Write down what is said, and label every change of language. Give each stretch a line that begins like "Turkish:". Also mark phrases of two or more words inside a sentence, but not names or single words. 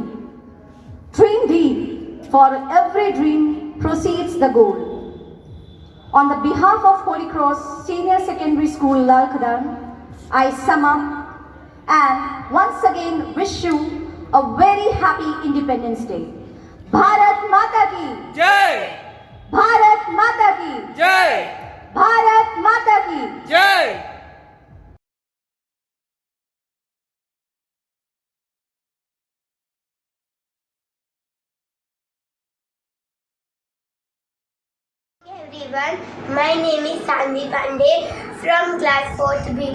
English: Dream deep, for every dream proceeds the goal. On the behalf of Holy Cross Senior Secondary School, Lalkadan, I sum up and once again wish you a very happy Independence Day.
Hindi: भारत माता की जय भारत माता की जय भारत माता की जय
English: Everyone, my name is Sandhi Pandey from class 4th B.